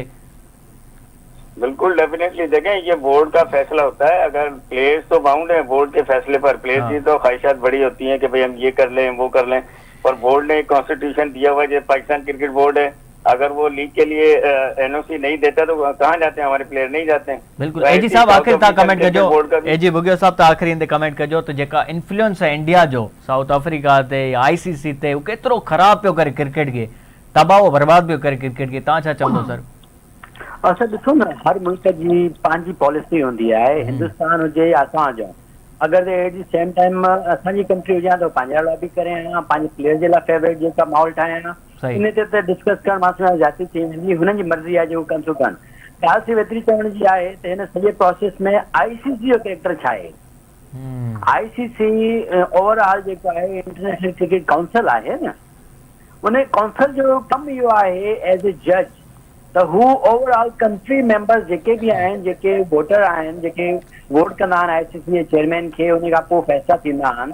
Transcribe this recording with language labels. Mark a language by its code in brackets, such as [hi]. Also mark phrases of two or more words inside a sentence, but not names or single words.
[ur] بالکل ڈیفینیٹلی دیکھیں یہ بورڈ کا فیصلہ ہوتا ہے، اگر پلیئرز تو باؤنڈ ہے بورڈ کے فیصلے پر، پلیئرز کی تو خواہشات بڑی ہوتی ہیں کہ بھائی ہم یہ کر لیں وہ کر لیں، پر بورڈ نے ایک کانسٹیٹیوشن دیا ہوا ہے، جو پاکستان کرکٹ بورڈ ہے، اگر وہ لیگ کے لیے این او سی نہیں دیتا تو کہاں جاتے ہیں ہمارے پلیئر، نہیں جاتے ہیں. बिल्कुल। तो [sd] एजी [ur] ऐसे [sd] साहब [ur] साउथ [sd] आखिर तव्हां [ur] अफ्रीकन [sd] कमेंट कजो, [ur] کرکٹ بورڈ کا بھی-- [sd] एजी बुगियो साहब तव्हां आखिरी इंदे कमेंट कजो त जेका इन्फ्लुएंस आहे इंडिया जो साउथ अफ्रीका ते आईसीसी ते उहो केतिरो ख़राब पियो करे क्रिकेट खे, तबाह बर्बाद पियो करे क्रिकेट खे, तव्हां छा चवंदो सर? असां ॾिसो न, हर मुल्क जी पंहिंजी पॉलिसी हूंदी आहे, हिंदुस्तान हुजे या असां हुजूं। अगरि [en] at the same time [sd] असांजी कंट्री हुजे त पंहिंजा लाइ बि करे आया, पंहिंजे प्लेयर जे लाइ फेवरेट जेका माहौल ठाहिया, सही। इन ते त डिस्कस करण मां जाती थी वेंदी, हुननि जी मर्ज़ी आहे जो कनि था कनि। ॻाल्हि सिर्फ़ु एतिरी चवण जी आहे त हिन सॼे प्रोसेस में आईसीसी जो कैरेक्टर छा आहे। आईसीसी ओवरऑल जेको आहे इंटरनेशनल क्रिकेट काउंसिल आहे न, उन काउंसिल जो कमु इहो आहे [en] as a judge [sd] त हू ओवरऑल [en] country members [sd] जेके बि आहिनि, जेके वोटर आहिनि, जेके वोट कंदा आहिनि आईसीसी जे चेयरमैन खे, उन खां पोइ फैसला थींदा आहिनि।